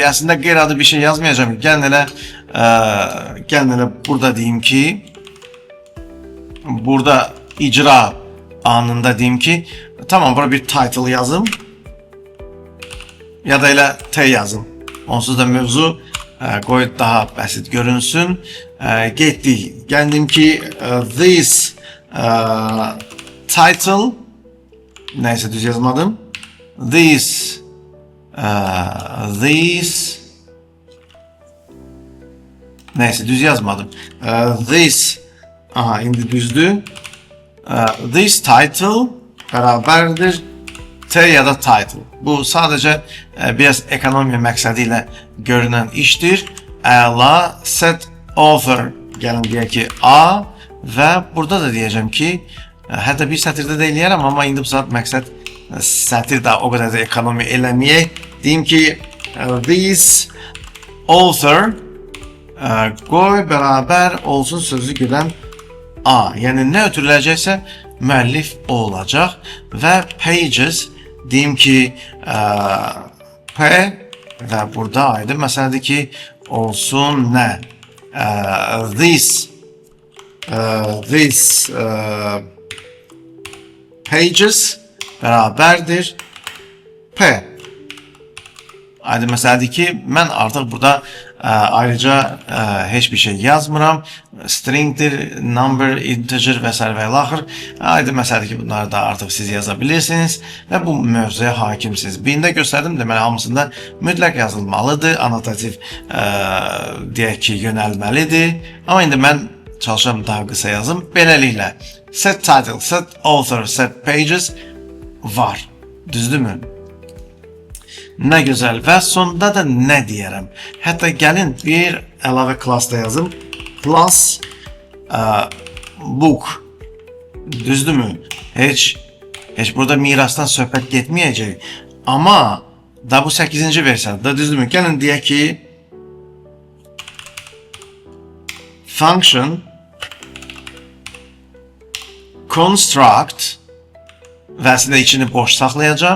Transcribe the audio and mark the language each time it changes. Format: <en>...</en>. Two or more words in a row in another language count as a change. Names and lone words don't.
<az>Əslində qeyri-adi bir şey yazmayacağım. Gəlin elə burada deyim ki, burada icra anında deyim ki, tamam, bura bir title yazım ya da elə T yazım. Onsuz da mövzu qoy daha bəsit görünsün. Getdik. Gəldim ki,</az> <en>this title,</en> <az>nəysə düz yazmadım. This nəysə düz yazmadım. This, aha, indi düzdür.</az> <en>This title</en> <az>bərabərdir T ya da title. Bu sadəcə biraz ekonomiya məqsədi ilə görünən işdir. Əla,</az> <en>set author,</en> <az>gəlin deyək ki, A və burada da deyəcəm ki, hətta bir sətirdə də eləyərəm, amma indi bu saat məqsəd sətir də o qədər də ekonomiya eləməyək. Deyim ki,</az> <en>this author</en> <az>qoy bərabər olsun sözü gedən A. Yəni nə ötürüləcəksə müəllif o olacaq və pages deyim ki, P və burada aydın məsələdir ki, olsun nə?</az> <en>This pages</en> <az>bərabərdir P. Aydın məsələdir ki, mən artıq burada Ayrıca heç bir şey yazmıram. Stringdir,</az> <en>number, integer</en> <az>və s. və ilaxır. Aydın məsələdir ki, bunları da artıq siz yaza bilirsiniz və bu mövzuya hakimsiniz. Birində göstərdim, deməli hamısında mütləq yazılmalıdır, anotativ deyək ki, yönəlməlidir. Amma indi mən çalışıram daha qısa yazım. Beləliklə,</az> <en>set title, set author, set pages</en> <az>var. Düzdürmü? Nə gözəl və sonda da nə deyərəm? Hətta gəlin bir əlavə class da yazım.</az> <en>Class book.</en> <az>Düzdürmü? Heç burada mirasdan söhbət getməyəcək. Amma da bu 8-ci versiyada, düzdürmü? Gəlin deyək ki</az> <en>function construct</en> <az>və əslində içini boş saxlayacağım.</az>